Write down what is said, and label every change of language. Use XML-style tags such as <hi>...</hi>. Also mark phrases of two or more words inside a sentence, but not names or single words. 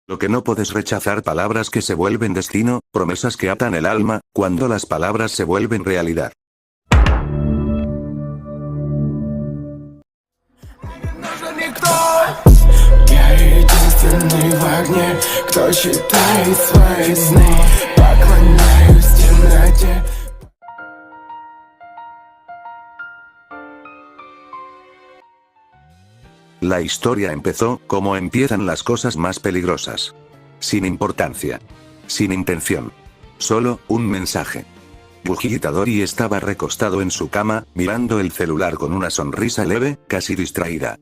<es>Lo que no puedes rechazar, palabras que se vuelven destino, promesas que atan el alma, cuando las palabras se vuelven realidad.</es> <ru>Нужен никто. Я единственный в огне, кто читает свои сны. Поклоняюсь темноте.</ru> <es>La historia empezó, como empiezan las cosas más peligrosas. Sin importancia. Sin intención. Solo, un mensaje. Yuji Itadori estaba recostado en su cama, mirando el celular con una sonrisa leve, casi distraída.</es>